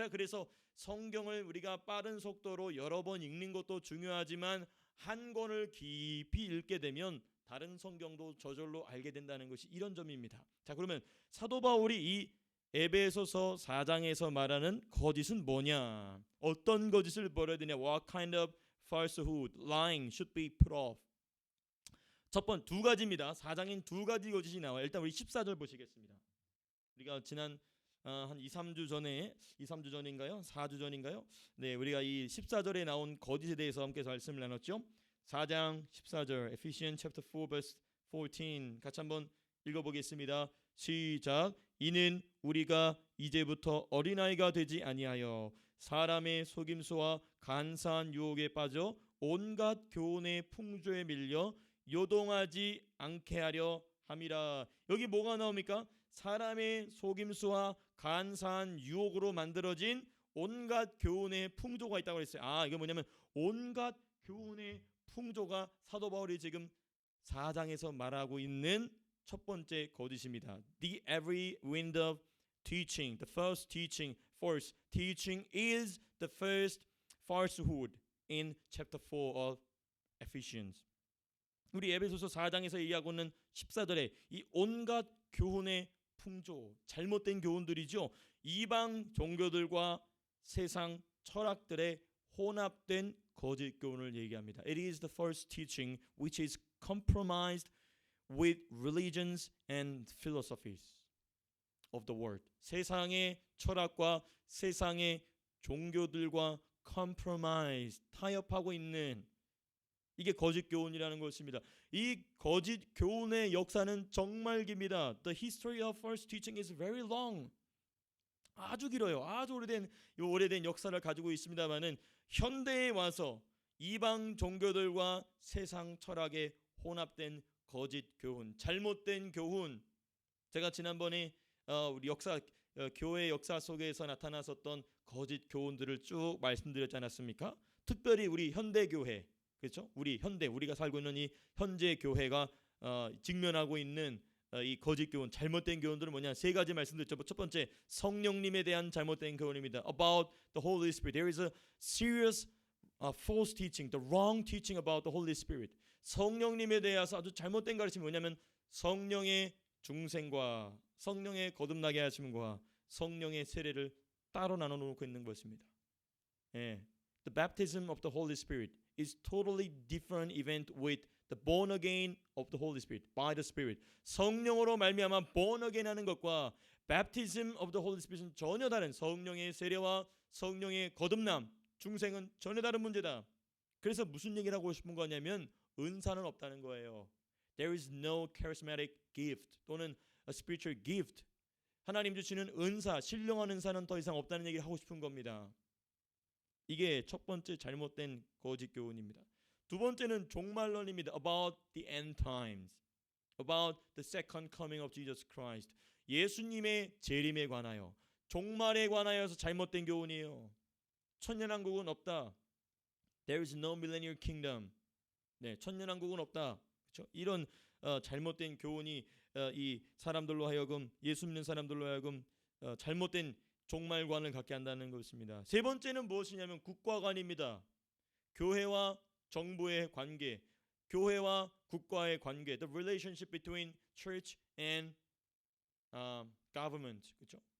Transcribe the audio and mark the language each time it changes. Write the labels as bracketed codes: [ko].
[ko] 자, 그래서 성경을 우리가 빠른 속도로 여러 번 읽는 것도 중요하지만 한 권을 깊이 읽게 되면 다른 성경도 저절로 알게 된다는 것이 이런 점입니다. 자, 그러면 사도 바울이 이 에베소서 4장에서 말하는 거짓은 뭐냐? 어떤 거짓을 버려야 되냐? [en] What kind of falsehood, lying should be put off? [ko] 첫 번 두 가지입니다. 4장엔 두 가지 거짓이 나와요. 일단 우리 14절 보시겠습니다. 우리가 지난 한 2-3주 전인가요? 4주 전인가요? 네, 우리가 이 14절에 나온 거짓에 대해서 함께 말씀을 나눴죠. 4장 14절 [en] Ephesians chapter 4 verse 14 [ko] 같이 한번 읽어보겠습니다. 시작. 이는 우리가 이제부터 어린아이가 되지 아니하여 사람의 속임수와 간사한 유혹에 빠져 온갖 교훈의 풍조에 밀려 요동하지 않게 하려 함이라. 여기 뭐가 나옵니까? 사람의 속임수와 간사한 유혹으로 만들어진 온갖 교훈의 풍조가 있다고 했어요. 이게 뭐냐면 온갖 교훈의 풍조가 사도 바울이 지금 4장에서 말하고 있는 첫 번째 거짓입니다. [en] The every wind of teaching, the false teaching, false teaching is the first falsehood in chapter 4 of Ephesians. [ko] 우리 에베소서 4장에서 얘기하고 있는 14절에 이 온갖 교훈의 풍조, 잘못된 교훈들이죠. 이방 종교들과 세상 철학들의 혼합된 거짓 교훈을 얘기합니다. [en] It is the false teaching which is compromised with religions and philosophies of the world. [ko] 세상의 철학과 세상의 종교들과 compromise, 타협하고 있는 이게 거짓 교훈이라는 것입니다. 이 거짓 교훈의 역사는 정말 깁니다. [en] The history of false teaching is very long. [ko] 아주 길어요. 아주 오래된 역사를 가지고 있습니다만은 현대에 와서 이방 종교들과 세상 철학에 혼합된 거짓 교훈, 잘못된 교훈. 제가 지난번에 우리 교회 역사 속에서 나타났었던 거짓 교훈들을 쭉 말씀드렸지 않았습니까? 특별히 우리 현대 교회, 그렇죠? 우리가 살고 있는 이 현재 교회가 직면하고 있는 이 거짓 교훈, 잘못된 교훈들은 뭐냐? 세 가지 말씀드렸죠. 첫 번째, 성령님에 대한 잘못된 교훈입니다. [en] About the Holy Spirit. There is a serious false teaching, the wrong teaching about the Holy Spirit. [ko] 성령님에 대해서 아주 잘못된 가르침이 뭐냐면 성령의 중생과 성령의 거듭나게 하심과 성령의 세례를 따로 나눠 놓고 있는 것입니다. 예. [en] The baptism of the Holy Spirit is totally different event with the born again of the Holy Spirit by the Spirit. [ko] 성령으로 말미암아 [en] born again [ko] 하는 것과 [en] baptism of the Holy Spirit [ko] 은 전혀 다른, 성령의 세례와 성령의 거듭남, 중생은 전혀 다른 문제다. 그래서 무슨 얘기를 하고 싶은 거냐면 은사는 없다는 거예요. [en] There is no charismatic gift [ko] 또는 [en] a spiritual gift. [ko] 하나님 주시는 은사, 신령한 은사는 더 이상 없다는 얘기를 하고 싶은 겁니다. 이게 첫 번째 잘못된 거짓 교훈입니다. 두 번째는 종말론입니다. [en] About the end times, about the second coming of Jesus Christ. [ko] 예수님의 재림에 관하여, 종말에 관하여서 잘못된 교훈이에요. 천년왕국은 없다. [en] There is no millennial kingdom. [ko] 네, 천년왕국은 없다. 그렇죠? 이런 잘못된 교훈이 이 사람들로 하여금, 예수 믿는 사람들로 하여금 잘못된 종말관을 갖게 한다는 것입니다. 세 번째는 무엇이냐면 국가관입니다. 교회와 정부의 관계, 교회와 국가의 관계, [en] the relationship between church and government, [ko] 그렇죠?